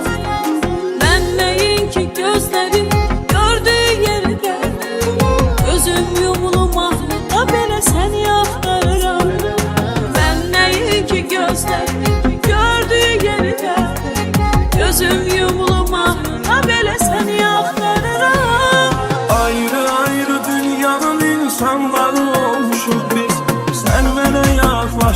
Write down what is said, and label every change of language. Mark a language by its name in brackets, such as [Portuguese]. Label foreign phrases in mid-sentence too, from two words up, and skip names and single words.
[Azerbaijani] Mən nəyin ki gözləri gördüyü yerdə, gözüm yumulum ahlıqda belə səni axtarıram. Mən nəyin ki gözləri gördüyü yerdə, gözüm yumulum ahlıqda belə səni axtarıram. Ayrı ayrı dünyanın insanları olmuşuz biz. [Turkish] Sen bana